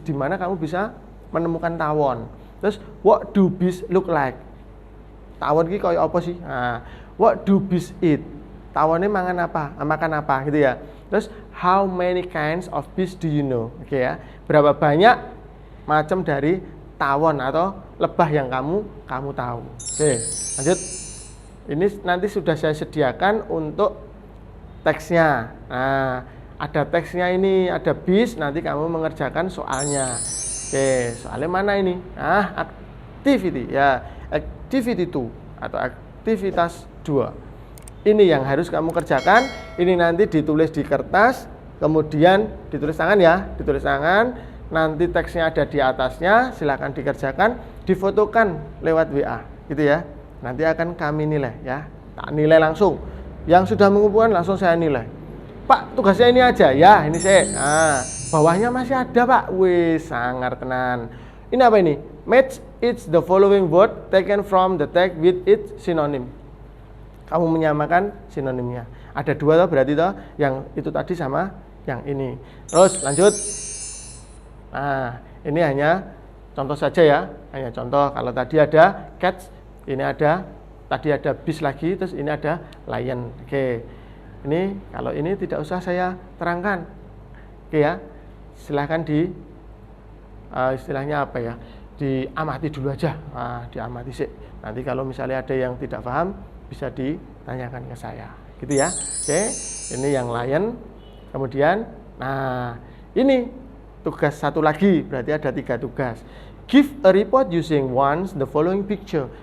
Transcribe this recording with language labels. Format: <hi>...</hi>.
<id>Di mana kamu bisa menemukan tawon?</id> <en>Terus what do bees look like?</en> <jv>Tawon ki koyo apa sih? Nah,</jv> <en>what do bees eat?</en> <id>Tawonnya makan apa gitu ya.</id> <en>Terus how many kinds of bees do you know?</en> <id>Oke ya. Berapa banyak macam dari tawon atau lebah yang kamu tahu? Oke, lanjut. Ini nanti sudah saya sediakan untuk teksnya. Nah, ada teksnya ini, ada bees, nanti kamu mengerjakan soalnya. Oke, soalnya mana ini? Nah, activity ya, activity 2 atau aktivitas 2. Ini yang harus kamu kerjakan. Ini nanti ditulis di kertas, kemudian ditulis tangan ya, ditulis tangan. Nanti teksnya ada di atasnya, silakan dikerjakan, difotokan lewat WA, gitu ya. Nanti akan kami nilai ya, tak nilai langsung. Yang sudah mengumpulkan langsung saya nilai. Pak, tugasnya ini aja ya, ini saya. Nah, bawahnya masih ada Pak.</id> <jv>Wih, sangar tenan.</jv> <id>Ini apa ini?</id> <en>Match each the following word taken from the text with its synonym.</en> <id>Kamu menyamakan sinonimnya. Ada 2 toh, berarti toh yang itu tadi sama yang ini. Terus lanjut. Nah, ini hanya contoh saja ya, hanya contoh. Kalau tadi ada cats, ini ada, tadi ada bees lagi, terus ini ada lion. Oke. Ini kalau ini tidak usah saya terangkan. Oke ya. Silahkan istilahnya apa ya? Diamati dulu aja. Nah, diamati sih. Nanti kalau misalnya ada yang tidak paham bisa ditanyakan ke saya. Gitu ya. Oke. Ini yang lion. Kemudian nah, ini tugas satu lagi, berarti ada 3 tugas.</id> <en>Give a report using once the following picture.</en>